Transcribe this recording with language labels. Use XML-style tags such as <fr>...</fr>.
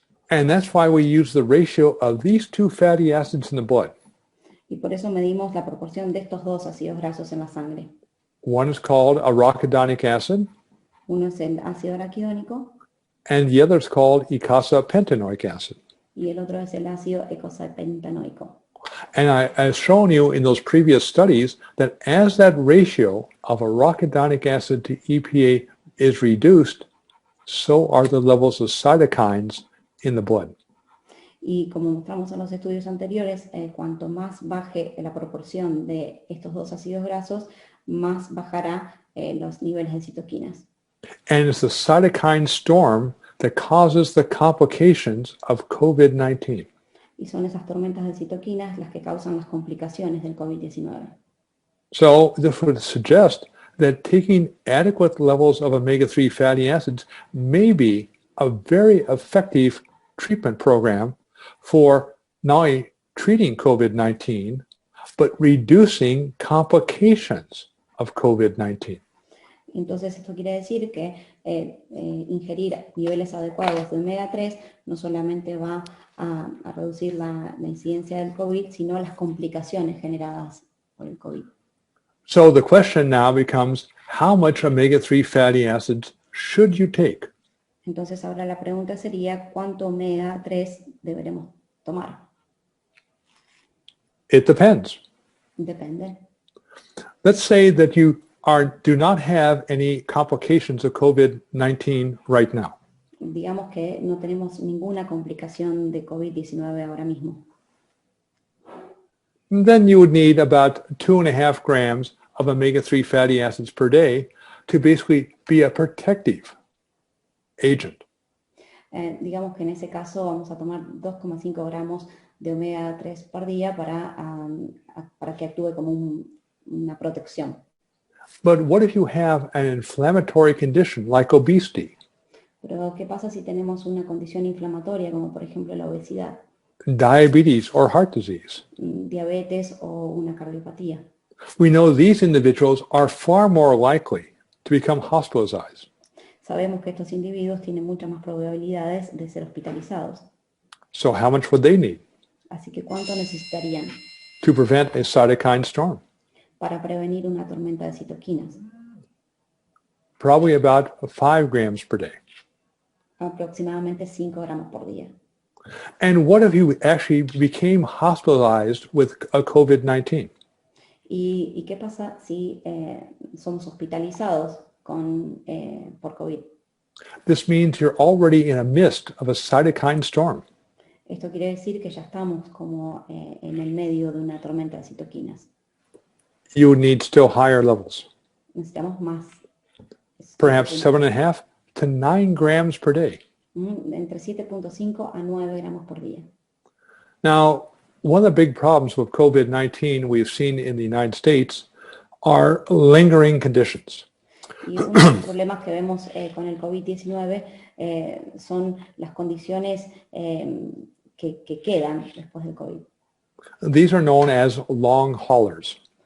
<en>And that's why we use the ratio of these two fatty acids in the blood.</en> <es>Y por eso medimos la proporción de estos dos ácidos grasos en la sangre.</es> <en>One is called arachidonic acid,</en> <es>Uno es el ácido araquidónico</es> <en>and the other is called eicosapentaenoic acid.</en> <es>y el otro es el ácido eicosapentaenoico.</es> <en>And I've shown you in those previous studies that as that ratio of arachidonic acid to EPA is reduced, so are the levels of cytokines in the blood.</en> <es>Y como mostramos en los estudios anteriores, cuanto más baje la proporción de estos dos ácidos grasos, más bajará los niveles de citoquinas.</es> <en>And it's the cytokine storm that causes the complications of COVID-19.</en> <es>Y son esas tormentas de citoquinas las que causan las complicaciones del COVID-19.</es> <en>So this would suggest that taking adequate levels of omega-3 fatty acids may be a very effective treatment program for not only treating COVID-19, but reducing complications of COVID-19.</en> <es>Entonces esto quiere decir que ingerir niveles adecuados de omega 3 no solamente va a reducir la incidencia del COVID, sino las complicaciones generadas por el COVID.</es> <en>So the question now becomes, how much omega-3 fatty acids should you take?</en> <es>Entonces ahora la pregunta sería, ¿cuánto omega 3 deberemos tomar?</es> <en>It depends.</en> <es>Depende.</es> <en>Let's say that you do not have any complications of COVID-19 right now.</en> <es>Digamos que no tenemos ninguna complicación de COVID-19 ahora mismo.</es> <en>Then you would need about 2.5 grams of omega-3 fatty acids per day to basically be a protective agent.</en> <es>Digamos que en ese caso vamos a tomar 2,5 gramos de omega 3 por día para que actúe como una protección.</es> <en>But what if you have an inflammatory condition like obesity,</en> <es>Pero ¿qué pasa si tenemos una condición inflamatoria como por ejemplo la obesidad,</es> <en>diabetes, or heart disease?</en> <es>diabetes o una cardiopatía?</es> <en>We know these individuals are far more likely to become hospitalized.</en> <es>Sabemos que estos individuos tienen muchas más probabilidades de ser hospitalizados.</es> <en>So how much would they need</en> <es>Así que ¿cuánto necesitarían</es> <en>to prevent a cytokine storm?</en> <es>para prevenir una tormenta de citoquinas?</es> <en>Probably about 5 grams per day.</en> <es>Aproximadamente 5 gramos por día.</es> <en>And what if you actually became hospitalized with a COVID-19?</en> <es>¿Y qué pasa si somos hospitalizados por COVID?</es> <en>This means you're already in the midst of a cytokine storm.</en> <es>Esto quiere decir que ya estamos como en el medio de una tormenta de citoquinas.</es> <en>You would need still higher levels,</en> <es>Necesitamos más.</es> <en>perhaps 7.5 to 9 grams per day.</en> <es>Entre 7,5 a 9 gramos por día.</es> <en>Now, one of the big problems with COVID-19 we've seen in the United States are lingering conditions.</en> <es>Y uno de los problemas que vemos con el COVID-19 son las condiciones que quedan después del COVID.</es> <en>These are known as long haulers.</en>